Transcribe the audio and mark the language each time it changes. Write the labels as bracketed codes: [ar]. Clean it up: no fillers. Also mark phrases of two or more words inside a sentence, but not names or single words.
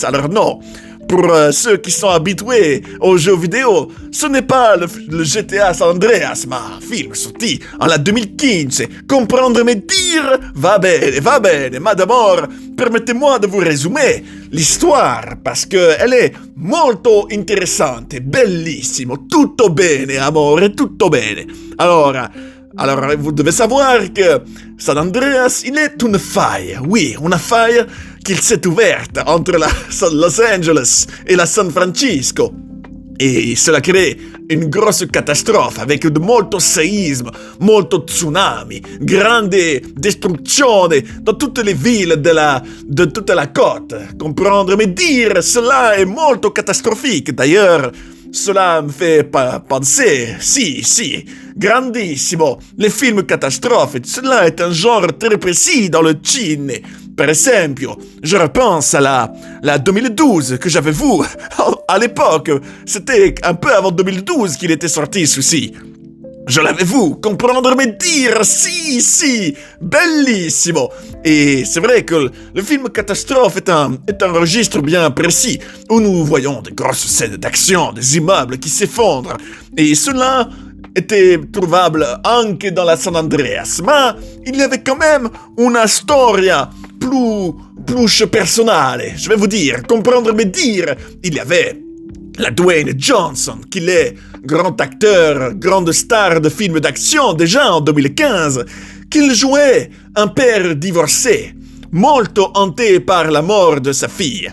[fr] Alors non, pour ceux qui sont habitués aux jeux vidéo, ce n'est pas le GTA San Andreas, ma un film sorti en la 2015. Comprendre mes dires? [it] Va bene, [fr] ma d'abord, permettez-moi de vous résumer l'histoire, parce que elle est [it] molto interessante, bellissimo, tutto bene, amore, tutto bene. [fr] Alors, vous devez savoir que San Andreas, il est une faille, oui, une faille qui s'est ouverte entre Los Angeles et la San Francisco. Et cela crée une grosse catastrophe avec molto séisme, [it] molto tsunami, grande distruzione [fr] dans toutes les villes de toute la côte. Comprendre, mais dire cela est molto catastrophique. D'ailleurs, cela me fait penser, [it] si, grandissimo, [fr] les films catastrophes, cela est un genre très précis dans le ciné. [it] Per esempio, [fr] je repense à la 2012 que j'avais vu. À l'époque, c'était un peu avant 2012 qu'il était sorti, ceci. Je l'avais vu, comprendre, mais dire, [it] si, bellissimo. [fr] Et c'est vrai que le film catastrophe est un registre bien précis, où nous voyons de grosses scènes d'action, des immeubles qui s'effondrent. Et cela était trouvable anche dans la San Andreas, ma il y avait quand même [it] una storia [fr] plus personnelle. Je vais vous dire, comprendre, mais dire, il y avait la Dwayne Johnson, qui est grand acteur, grande star de films d'action déjà en 2015, qu'il jouait un père divorcé, molto hanté par la mort de sa fille.